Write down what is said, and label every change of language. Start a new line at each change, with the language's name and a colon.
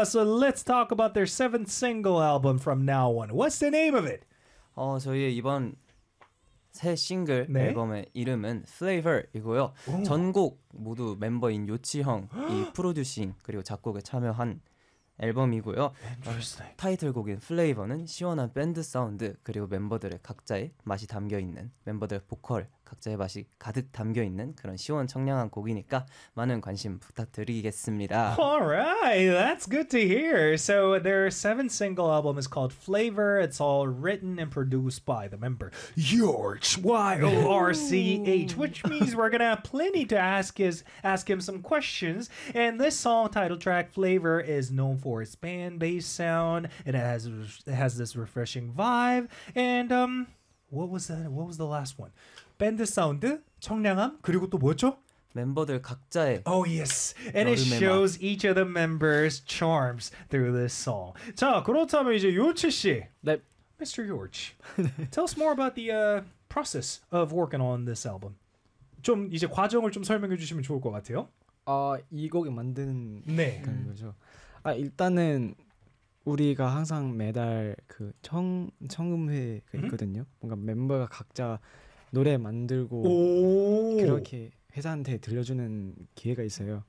English: So let's talk about their seventh single album from now on. What's the name of it?
Korean: 저희 이번 새 싱글 네? 앨범의 이름은 Flavor이고요. 전곡 모두 멤버인 요치 형이 프로듀싱 그리고 작곡에 참여한 앨범이고요.
English: Interesting.
Korean: 타이틀곡인 Flavor는 시원한 밴드 사운드 그리고 멤버들의 각자의 맛이 담겨있는 멤버들 보컬 각자의 맛이 가득 담겨있는 그런 시원청량한 곡이니까 많은 관심 부탁드리겠습니다.
English: Alright, that's good to hear. So their seventh single album is called Flavor. It's all written and produced by the member Yorch, Y-O-R-C-H, which means we're gonna have plenty to ask him some questions. And this song title track, Flavor, is known for its band-based sound. It has this refreshing vibe. And what was the last one?
Korean: 밴드 사운드, 청량함, 그리고 또 뭐였죠? 멤버들 각자의
English: Oh yes, and it shows each of the members' charms through this song.
Korean: 자, 그렇다면 이제 요치 씨 네.
English: Mr. Yorch, tell us more about the process of working on this album.
Korean: 좀 이제 과정을 좀 설명해 주시면 좋을 것 같아요. 이 곡이 만드는 네. 그런 거죠. 아, 일단은 우리가 항상 매달 그 청음회가 있거든요. 음? 뭔가 멤버가 각자 노래 만들고 그렇게 회사한테 들려주는 기회가 있어요.